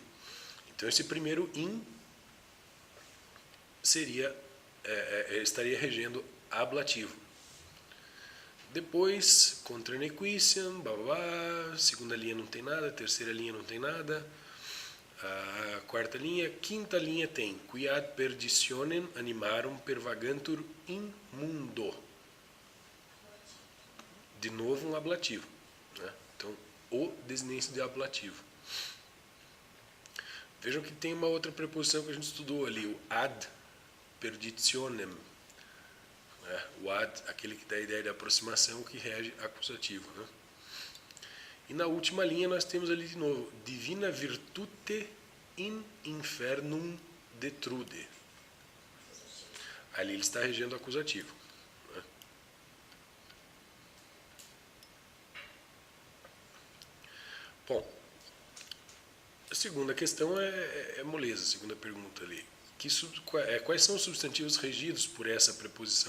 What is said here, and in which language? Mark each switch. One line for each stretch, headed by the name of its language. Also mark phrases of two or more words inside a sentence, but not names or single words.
Portuguese: Então esse primeiro in seria, estaria regendo ablativo. Depois,
Latin: contra nequiciam,
Portuguese: segunda linha não tem nada, terceira linha não tem nada, a quarta linha, quinta linha tem
Latin: quiad perditionem animarum pervagantur in mundo.
Portuguese: De novo um ablativo, né? Então, o desinência de ablativo. Vejam que tem uma outra preposição que a gente estudou ali, o
Latin: ad perditionem.
Portuguese: O ad, aquele que dá a ideia de aproximação, que rege acusativo, né? E na última linha nós temos ali de novo,
Latin: divina virtute in infernum detrude.
Portuguese: Ali ele está regendo acusativo, né? Bom, a segunda questão é moleza, a segunda pergunta ali. Quais são os substantivos regidos por essa preposição?